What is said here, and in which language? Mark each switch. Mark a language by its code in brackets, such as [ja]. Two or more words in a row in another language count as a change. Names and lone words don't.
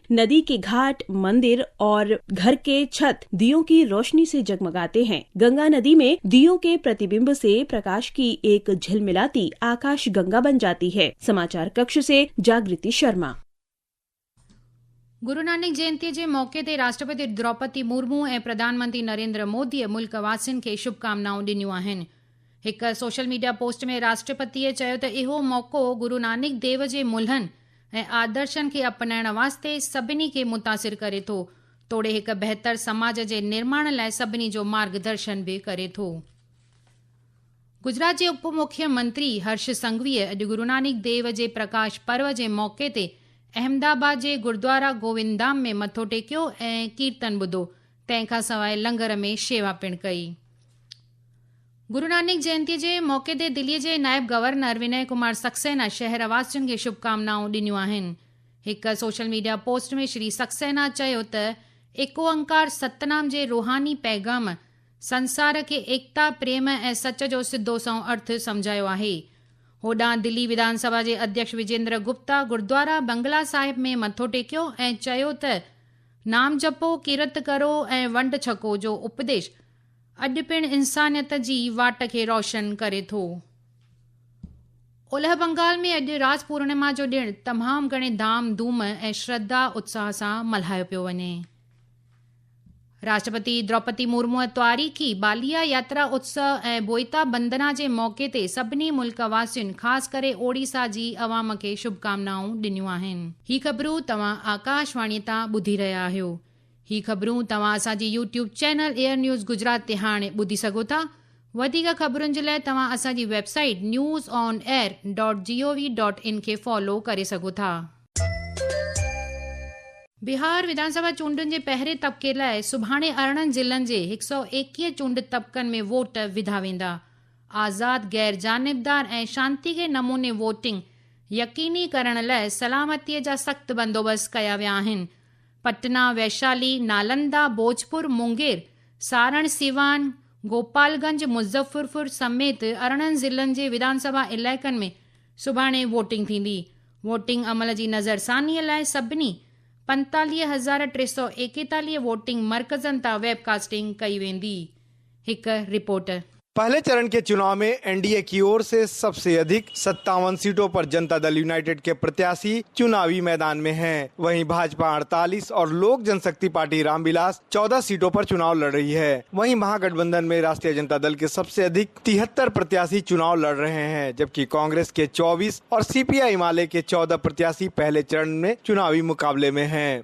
[hi] नदी के घाट, मंदिर और घर के छत दियों की रोशनी से जगमगाते हैं। गंगा नदी में दियों के प्रतिबिंब से प्रकाश की एक झिलमिलाती आकाश गंगा बन जाती है। समाचार कक्ष से जागृति शर्मा। [sd] गुरु नानक जयंती जे मौके ते राष्ट्रपति द्रौपदी मुर्मू ऐं प्रधानमंत्री नरेंद्र मोदीअ मुल्क वासियुनि खे शुभकामनाऊं ॾिनियूं आहिनि। हिकु सोशल मीडिया पोस्ट में राष्ट्रपतिअ चयो त इहो मौक़ो गुरु नानक देव जे मुल्हनि ऐं आदर्शनि खे अपनाइण वास्ते सभिनी खे मुतासिर करे थो, तोड़े हिकु बहितर समाज जे निर्माण लाइ सभिनी जो मार्गदर्शन बि करे थो। गुजरात जे उप मुख्यमंत्री हर्ष संघवीअ अॼु गुरु नानक देव जे प्रकाश पर्व जे मौके ते अहमदाबाद जे गुरुद्वारा गोविंदधाम में मथो टेकियो ऐं कीर्तन ॿुधो। तंहिंखां सवाइ लंगर में शेवा पिणु कई। गुरु नानक जयंती जे मौके ते दिल्लीअ जे नायब गवर्नर विनय कुमार सक्सेना शहरवासियुनि खे शुभकामनाऊं ॾिनियूं आहिनि। हिकु सोशल मीडिया पोस्ट में श्री सक्सेना चयो त एको अंकार सतनाम जे रूहानी पैगाम संसार खे एकता प्रेम ऐं सच जो सिधो सौ अर्थ समझायो आहे। होॾां दिल्ली विधानसभा जे अध्यक्ष विजेंद्र गुप्ता गुरुद्वारा बंगला साहिब में मथो टेकियो ऐं चयो त नाम जपो, किरत करो ऐं वंड छको जो उपदेश अॼु पिणु इंसानियत जी वाट खे रोशन करे थो। ओलह बंगाल में अॼु राज पूर्णिमा जो ॾिणु तमामु घणे धाम धूम ऐं श्रद्धा उत्साह सां मल्हायो पियो वञे। राष्ट्रपति द्रौपदी मुर्मू त्वारीखी बालिया यात्रा उत्सव ऐं बोइता बंदना जे मौक़े ते सभिनी मुल्क वासियुनि ख़ासि करे ओडिशा जी अवाम खे शुभकामनाऊं ॾिनियूं आहिनि। ही ख़बरूं तव्हां आकाशवाणी तां ॿुधी रहिया आहियो। ही ख़बरूं तव्हां असांजी यूट्यूब चैनल एयर न्यूज़ गुजरात ते हाणे ॿुधी सघो था। वधीक ख़बरुनि जे लाइ तव्हां असांजी वेबसाइट newsonair.gov.in खे फॉलो करे सघो था। बिहार विधानसभा चूंडुनि जे पहिरें तबके लाइ सुभाणे 18 ज़िलनि जे 121 चूंड तबकनि में वोट विधा वेंदा। आज़ाद, गैर जानिबदार ऐं शांतिके नमूने वोटिंग यकीनी करण लाइ सलामतीअ जा सख़्त बंदोबस्त कया विया आहिनि। पटना, वैशाली, नालंदा, भोजपुर, मुंगेर, सारण, सीवान, गोपालगंज, मुज़फ्फरपुर समेत 18 ज़िलनि जे विधानसभा इलाइक़नि में सुभाणे वोटिंग थींदी। वोटिंग अमल जी नज़रसानीअ लाइ सभिनी 45,341 वोटिंग मर्कज़नि तां वेबकास्टिंग कई वेंदी। हिकु रिपोर्ट। [hi] पहले चरण के चुनाव में एनडीए की ओर से सबसे अधिक 57 सीटों पर जनता दल यूनाइटेड के प्रत्याशी चुनावी मैदान में हैं। वहीं भाजपा 48 और लोक जनशक्ति पार्टी रामविलास 14 सीटों पर चुनाव लड़ रही है। वहीं महागठबंधन में राष्ट्रीय जनता दल के सबसे अधिक 73 प्रत्याशी चुनाव लड़ रहे हैं, जबकि कांग्रेस के 24 और सीपीआई माले के 14 प्रत्याशी पहले चरण में चुनावी मुकाबले में हैं।